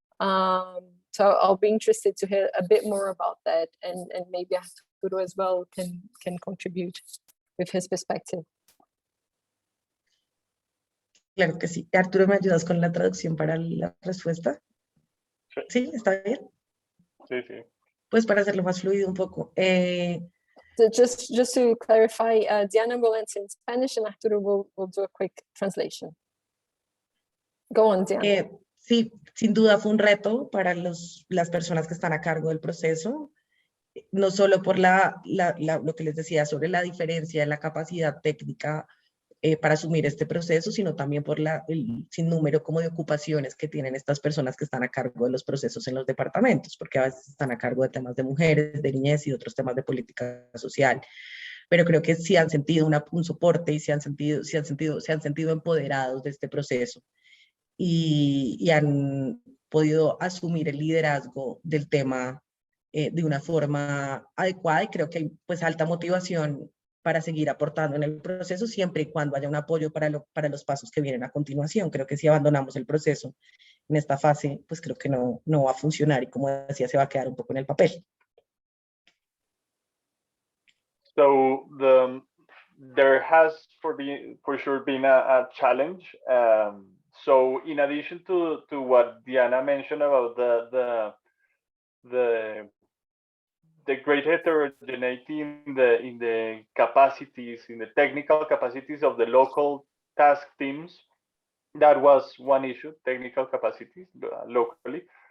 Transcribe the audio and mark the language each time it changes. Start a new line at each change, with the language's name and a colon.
English: So I'll be interested to hear a bit more about that, and maybe Arturo as well can contribute with his perspective.
Spanish: Claro que sí. Arturo, ¿me ayudas con la traducción para la respuesta? Sí. ¿Sí? ¿Está bien? Sí, sí. Pues para hacerlo más fluido un poco.
English: So just to clarify, Diana will answer in Spanish and Arturo will do a quick translation. Go on, Diana.
Spanish: Sí, sin duda fue un reto para las personas que están a cargo del proceso, no solo por lo que les decía sobre la diferencia en la capacidad técnica para asumir este proceso, sino también por el sinnúmero como de ocupaciones que tienen estas personas que están a cargo de los procesos en los departamentos, porque a veces están a cargo de temas de mujeres, de niñez y otros temas de política social. Pero creo que sí han sentido un soporte y se han sentido empoderados de este proceso y han podido asumir el liderazgo del tema de una forma adecuada, y creo que hay pues alta motivación para seguir aportando en el proceso siempre y cuando haya un apoyo para los pasos que vienen a continuación. Creo que si abandonamos el proceso en esta fase, pues creo que no va a funcionar, y como decía, se va a quedar un poco en el papel.
English: So there has for sure been a challenge. So in addition to what Diana mentioned about the great heterogeneity in the capacities, in the technical capacities of the local task teams, that was one issue, technical capacities locally.